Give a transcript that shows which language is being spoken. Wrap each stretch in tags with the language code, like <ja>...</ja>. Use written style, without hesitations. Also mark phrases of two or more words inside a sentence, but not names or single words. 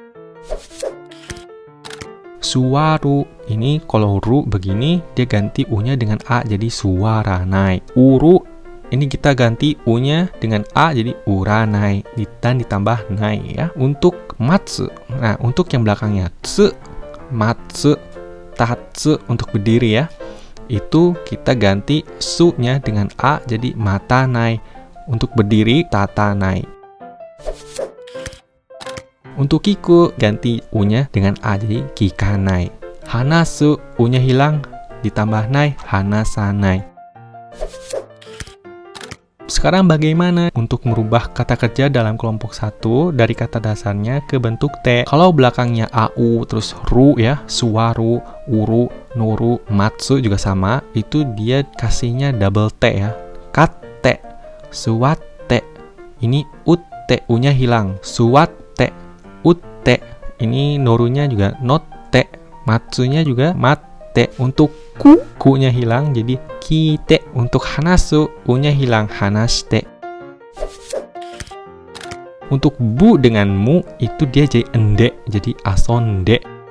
<id>Suwaru, ini kalau ru begini, dia ganti u-nya dengan a, jadi suwaranai. Uru, ini kita ganti u-nya dengan a, jadi uranai. Dan ditambah nai ya. Untuk matsu, nah untuk yang belakangnya,</id> <ja>つ、待つ、立つ,</ja> <id>untuk berdiri ya. Itu kita ganti su-nya dengan a jadi matanai. Untuk berdiri tatanai. Untuk kiku ganti u-nya dengan a jadi kikanai. Hanasu, u-nya hilang ditambah nai, hanasanai. Sekarang bagaimana untuk merubah kata kerja dalam kelompok 1 dari kata dasarnya ke bentuk T? Kalau belakangnya au, terus ru ya, suwaru, uru, nuru, matsu juga sama, itu dia kasihnya double T ya.</id> <ja>買って、座って,</ja> <id>ini utte, u-nya hilang.</id> <ja>座って、売って,</ja> <id>ini norunya juga notte, matsunya juga matte. Untuk ku-nya hilang jadi kite. Untuk hanasu, u-nya hilang, hanashite. Untuk bu dengan mu itu dia jadi ende, jadi asonde.</id>